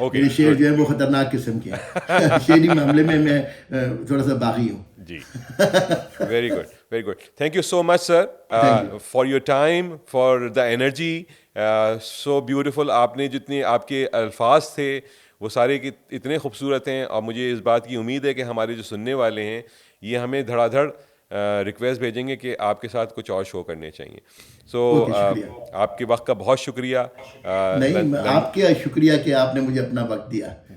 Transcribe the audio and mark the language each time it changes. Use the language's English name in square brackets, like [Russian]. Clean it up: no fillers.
[Urdu] میرے شعر جو ہے وہ خطرناک قسم کے ہیں. شعری معاملے میں تھوڑا سا باغی ہوں. [English] جی, very good, very good. Thank you so much sir for your time, for the energy. So beautiful. [Urdu] آپ نے جتنے آپ کے الفاظ تھے وہ سارے اتنے خوبصورت ہیں, اور مجھے اس بات کی امید ہے کہ ہمارے جو سننے والے ہیں یہ ہمیں دھڑا دھڑ ریکویسٹ بھیجیں گے کہ آپ کے ساتھ کچھ اور شو کرنے چاہیے. سو آپ کے وقت کا بہت شکریہ. نہیں, آپ کا شکریہ کہ آپ نے مجھے اپنا وقت دیا.